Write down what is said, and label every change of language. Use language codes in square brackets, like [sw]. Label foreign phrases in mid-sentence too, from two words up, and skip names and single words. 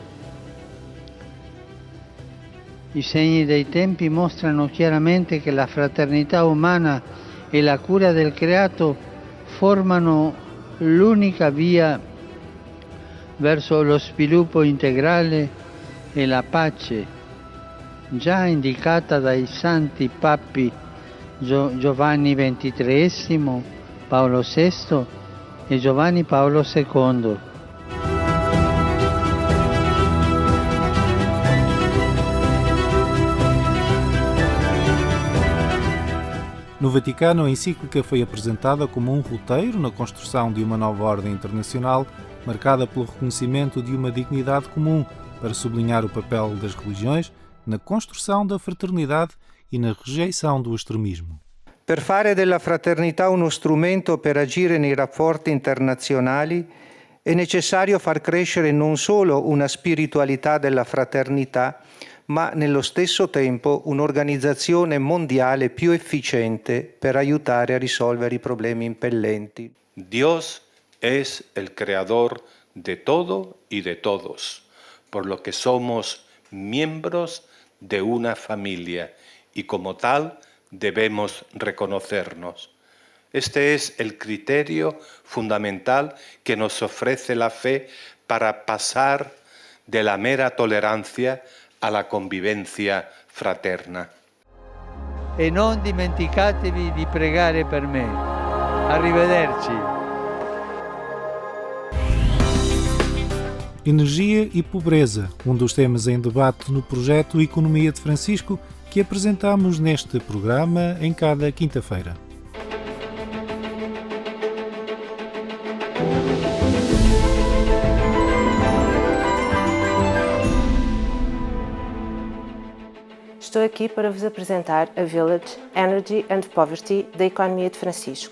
[it] I segni dei tempi mostrano chiaramente che la fraternità umana e la cura del creato formano l'unica via verso lo sviluppo integrale e la pace, già indicata dai santi papi Giovanni XXIII, Paolo VI e Giovanni Paolo II. [pt] No Vaticano, a encíclica foi apresentada como um roteiro na construção de uma nova ordem internacional, marcada pelo reconhecimento de uma dignidade comum, para sublinhar o papel das religiões na construção da fraternidade e na rejeição do extremismo. [it] Per fare della fraternità uno strumento per agire nei rapporti internazionali è necessario far crescere non solo una spiritualità della fraternità, ma nello stesso tempo un'organizzazione mondiale più efficiente per aiutare a risolvere i problemi impellenti. [es] Dios es el creador de todo y de todos, por lo que somos miembros de una familia y como tal debemos reconocernos. Este es el criterio fundamental que nos ofrece la fe para pasar de la mera tolerancia a la convivencia fraterna. [it] E non dimenticatevi di pregare per me. Arrivederci. [pt] Energia e pobreza, um dos temas em debate no projeto Economia de Francisco, que apresentamos neste programa em cada quinta-feira. Estou aqui para vos apresentar a Village Energy and Poverty da Economia de Francisco.